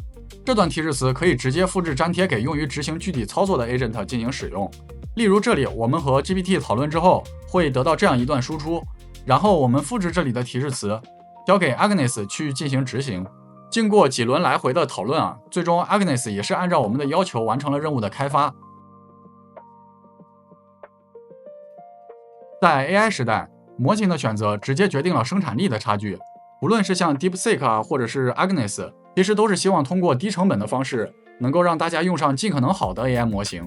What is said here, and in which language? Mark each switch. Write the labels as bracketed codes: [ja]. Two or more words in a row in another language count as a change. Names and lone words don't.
[zh] 這段提示詞可以直接複製粘貼給用於執行具體操作的 agent 進行使用。例如這裡我們和 GPT 討論之後，會得到這樣一段輸出，然後我們複製這裡的提示詞，交給 Agnes 去進行執行。經過幾輪來回的討論最終 Agnes 也是按照我們的要求完成了任務的開發。在 AI 時代，模型的選擇直接決定了生產力的差距。無論是像 DeepSeek 或者是 Agnes， 其實都是希望通過低成本的方式，能夠讓大家用上尽可能好的 AI 模型。